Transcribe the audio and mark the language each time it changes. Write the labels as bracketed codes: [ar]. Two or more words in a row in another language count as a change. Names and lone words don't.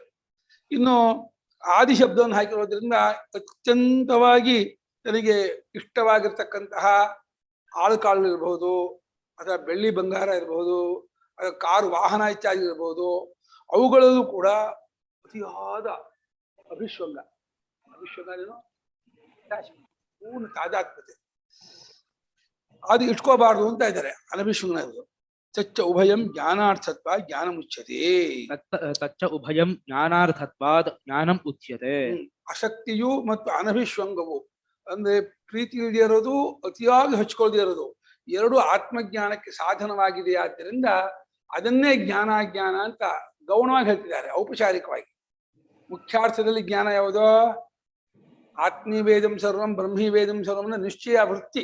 [kn] ಇನ್ನು ಆದಿ ಶಬ್ದವನ್ನು ಹಾಕಿರೋದ್ರಿಂದ ಅತ್ಯಂತವಾಗಿ ತನಗೆ ಇಷ್ಟವಾಗಿರ್ತಕ್ಕಂತಹ ಆಳುಕಾಳು ಇರ್ಬೋದು, ಅಥವಾ ಬೆಳ್ಳಿ ಬಂಗಾರ ಇರ್ಬೋದು, ಅಥವಾ ಕಾರು ವಾಹನ ಇತ್ಯಾದಿ ಇರ್ಬೋದು, ಅವುಗಳಲ್ಲೂ ಕೂಡ ಅತಿಯಾದ ಅಭಿಶ್ವಂಗ. ಅಭಿಶ್ವಂಗ ಪೂರ್ಣ ತಾದಾತ್ಮತೆ, ಅದು ಇಟ್ಕೋಬಾರ್ದು ಅಂತ ಇದ್ದಾರೆ. ಅನಭಿಶ್ವಂಗ ಇರೋದು. [sa] ತಚ್ಚ ಉಭಯಂ ಜ್ಞಾನಾರ್ಥತ್ವ ಜ್ಞಾನ ಮುಚ್ಯತೆ. ತಚ್ಚ ಉಭಯಂ ಜ್ಞಾನಾರ್ಥತ್ವಾದ್ ಜ್ಞಾನಂ ಉಚ್ಯತೆ. [kn] ಅಶಕ್ತಿಯು ಮತ್ತು ಅನಭಿಶ್ವಂಗವು ಅಂದ್ರೆ ಪ್ರೀತಿ ಇಲ್ಲದೆ ಇರೋದು, ಅತಿಯಾಗಿ ಹಚ್ಕೊಳ್ದೇ ಇರೋದು, ಎರಡು ಆತ್ಮಜ್ಞಾನಕ್ಕೆ ಸಾಧನವಾಗಿದೆ. ಆದ್ದರಿಂದ ಅದನ್ನೇ ಜ್ಞಾನ ಅಂತ ಗೌಣವಾಗಿ ಹೇಳ್ತಿದ್ದಾರೆ, ಔಪಚಾರಿಕವಾಗಿ. ಮುಖ್ಯಾರ್ಥದಲ್ಲಿ ಜ್ಞಾನ ಯಾವುದೋ [sa] ಆತ್ಮೀ ವೇದಂ ಸರ್ವಂ ಬ್ರಹ್ಮೀ ವೇದಂ ಸರ್ವಂ [kn] ನಿಶ್ಚಯ ವೃತ್ತಿ.